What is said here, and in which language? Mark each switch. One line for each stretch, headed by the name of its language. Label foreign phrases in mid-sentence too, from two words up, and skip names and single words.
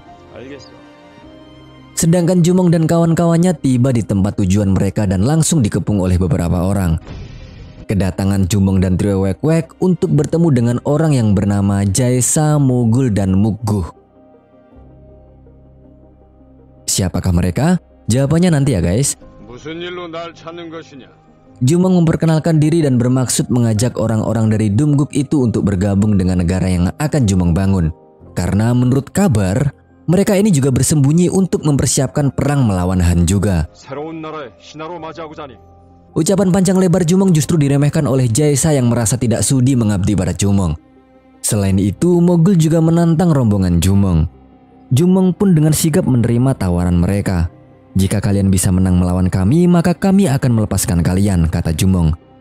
Indonesian: Sedangkan Jumong dan kawan-kawannya tiba di tempat tujuan mereka dan langsung dikepung oleh beberapa orang. Kedatangan Jumong dan trio Wek-Wek untuk bertemu dengan orang yang bernama Jaesa, Mogul, dan Mukguh. Siapakah mereka? Jawabannya nanti ya guys.
Korean: 무슨 일로 날 찾는 것이냐?
Indonesian: Jumong memperkenalkan diri dan bermaksud mengajak orang-orang dari Dumguk itu untuk bergabung dengan negara yang akan Jumong bangun. Karena menurut kabar, mereka ini juga bersembunyi untuk mempersiapkan perang melawan Han juga.
Korean: 새로운 나라의 신하로 맞이하고자 하니
Indonesian: Ucapan panjang lebar Jumong justru diremehkan oleh Jaesa yang merasa tidak sudi mengabdi pada Jumong. Selain itu, Mogul juga menantang rombongan Jumong. Jumong pun dengan sigap menerima tawaran mereka. Jika kalian bisa menang melawan kami, maka kami akan melepaskan kalian, kata Jumong.